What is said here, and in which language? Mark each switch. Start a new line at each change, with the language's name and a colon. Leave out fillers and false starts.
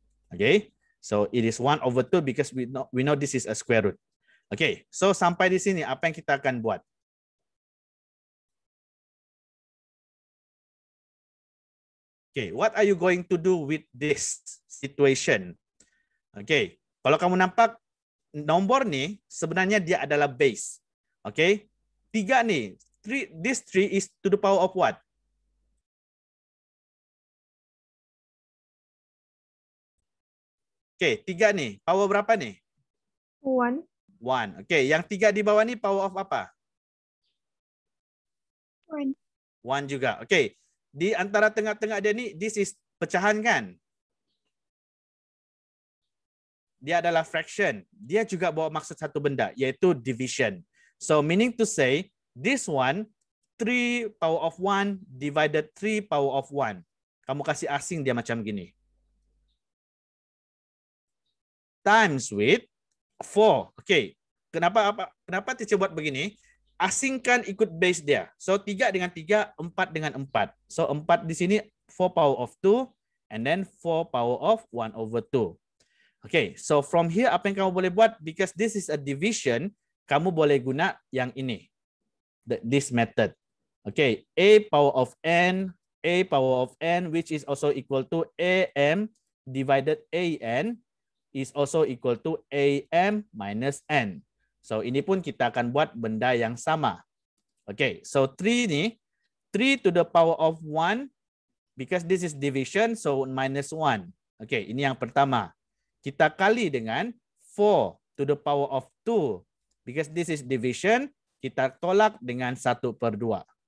English: Okay, so it is 1/2 because we know this is a square root.
Malay: Okay, so sampai di sini apa yang kita akan buat?
English: Okay, what are you going to do with this situation?
Malay: Okay, kalau kamu nampak nombor ni sebenarnya dia adalah base.
English: Okay, 3 ni, this 3 is to the power of what?
Malay: Okay, 3 ni, power berapa ni? 1. 1. Okay, yang 3 di bawah ni power of apa? 1. 1 juga. Okay, di antara tengah-tengah dia ni,
English: this is
Malay: pecahan kan? Dia adalah fraction. Dia juga bawa maksud satu benda, yaitu division.
English: So meaning to say, this one, 3 power of 1 divided 3 power of 1.
Malay: Kamu kasih asing dia macam gini.
English: Times with 4.
Malay: Okay. Kenapa teacher buat begini? Asingkan ikut base dia. So 3 dengan 3, 4 dengan 4.
English: So 4
Malay: di sini
English: 4 power of 2 and then 4 power of 1/2. Okay, so from here
Malay: apa yang kamu boleh buat?
English: Because this is a division,
Malay: kamu boleh guna yang ini.
English: This method. Okay, A power of n which is also equal to AM divided AN is also equal to AM minus N.
Malay: So ini pun kita akan buat benda yang sama.
English: Okay, so 3 ni, 3 to the power of 1, because this is division, so minus 1.
Malay: Okay, ini yang pertama. Kita kali dengan 4
English: to the power of 2. Because this is division,
Malay: kita tolak dengan
English: 1/2.